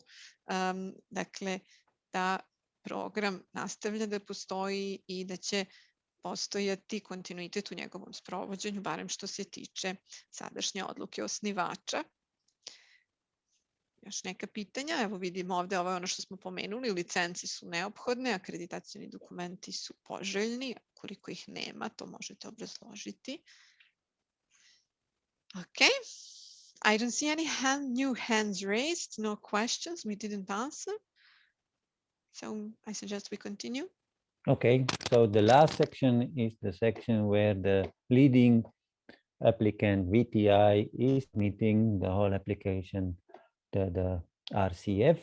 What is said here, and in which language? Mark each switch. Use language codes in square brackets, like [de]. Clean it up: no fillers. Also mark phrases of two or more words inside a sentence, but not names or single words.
[sr] Dakle, da program nastavlja da postoji i da će postojati kontinuitet u njegovom sprovođenju, barem što se tiče sadašnje odluke osnivača. Još neka pitanja? Evo vidimo ovde, ovo je ono što smo pomenuli, licence su neophodne, akreditacioni dokumenti su poželjni, koliko ih nema, to možete obrazložiti. [en] Okay, I don't see any new hands raised, no questions we didn't answer. So I suggest we continue. Okay, so the last section is the section where the leading applicant VTI is meeting the whole application, the RCF.